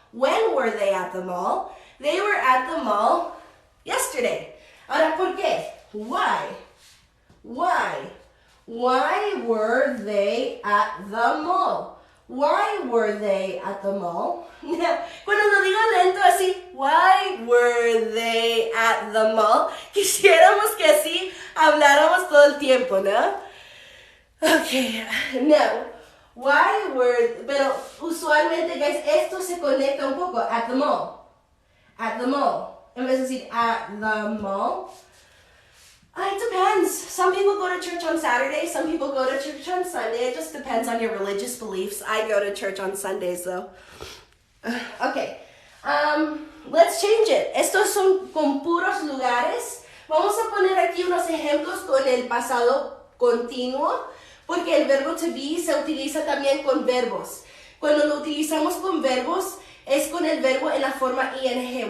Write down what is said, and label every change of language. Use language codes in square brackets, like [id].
[en] When were they at the mall? They were at the mall yesterday. [es] Ahora, ¿por qué? [en] Why? Why were they at the mall? Why were they at the mall? [es] Cuando lo digo lento así, [en] why were they at the mall? [es] Quisiéramos que así habláramos todo el tiempo, ¿no? [en] Okay, no. Why were, [es] pero usualmente, [en] guys, [es] esto se conecta un poco. [en] At the mall. At the mall. [es] En vez de decir [en] at the mall. It depends. Some people go to church on Saturday. Some people go to church on Sunday. It just depends on your religious beliefs. I go to church on Sundays, though. Okay. Let's change it. [es] Estos son con puros lugares. Vamos a poner aquí unos ejemplos con el pasado continuo, porque el verbo to be se utiliza también con verbos. Cuando lo utilizamos con verbos, es con el verbo en la forma ing.